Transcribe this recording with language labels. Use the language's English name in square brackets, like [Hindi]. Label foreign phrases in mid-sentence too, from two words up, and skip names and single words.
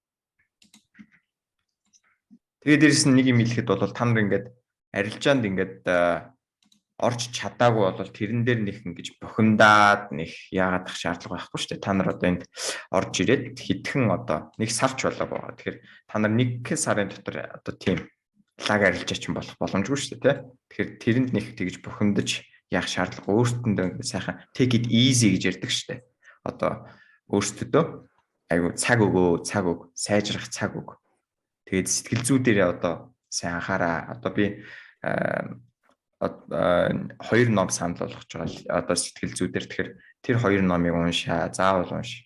[Mongolian] Тэгээд дээрэс нь нэг юм хэлэхэд бол та нар ингээд арилжаанд ингээд орж чадаагүй бол тэрэн дээр нэг ингэж бухимдаад нэг яагаад ах шаардлага байхгүй шүү дээ. Та нар одоо энд орж ирээд хэдхэн одоо нэг сарч болоо байгаа. Тэгэхээр та нар нэг сарын дотор одоо тийм лаг арилжаач болох боломжгүй шүү дээ, тий. Тэгэхээр тэрэнд нэг тэгж бухимдаж яах шаардлага өөртөндөө сайхан [English] take it easy [Mongolian] гэж ярьдаг шүү дээ. Одоо өөртөө айгу цаг өгөө, сайжрах цаг өг. Тэгээд сэтгэл зүй дээр одоо сайн анхаараа. Одоо би 2 ном санал болгож байгаа. Одоо сэтгэл зүй дээр тэгэхээр тэр 2 номыг уншаа, заавал унш.